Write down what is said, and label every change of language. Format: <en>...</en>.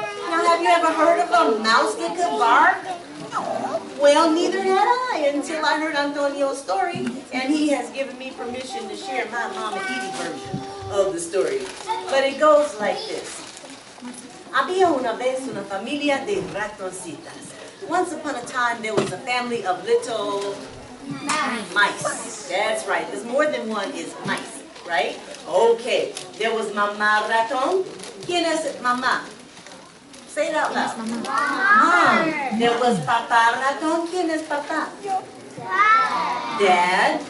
<en>Now, have you ever heard of a mouse that could bark? Well, neither had I until I heard Antonio's story, and he has given me permission to share my Mama Edie version of the story. But it goes like this.</en> <es>Había una vez una familia de ratoncitas.</es> <en>Once upon a time, there was a family of little mice. That's right. There's more than one is mice, right? Okay. There was Mamá Ratón.</en> <es>¿Quién es mamá?</es> <en>Say it out loud. Mom. There was Papá Ratón.</en> <es>¿Quién es papá?</es> <en>Dad.</en>